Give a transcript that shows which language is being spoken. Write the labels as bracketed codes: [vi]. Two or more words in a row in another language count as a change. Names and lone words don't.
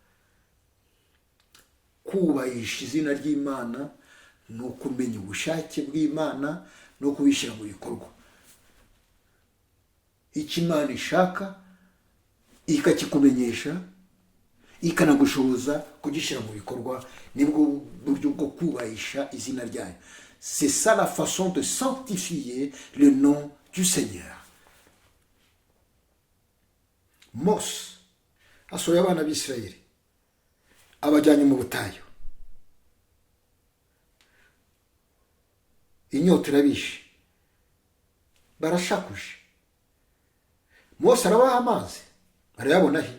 [rw] Kubahisha izina ry'Imana ni ukumenya ubushake bw'Imana no kubishyira mu bikorwa. Icyo Imana ishaka ikakikumenyesha, ikanagushoboza kugishyira mu bikorwa, nibwo buryo bwo kubahisha izina ryayo. [fr] C'est ça la façon de sanctifier le nom du Seigneur. [rw] Mose asohoye abana b'Isirayeli abajyanye mu butayu, inyota irabishe, barashakuje. Mose arabaha amazi, arayabona he?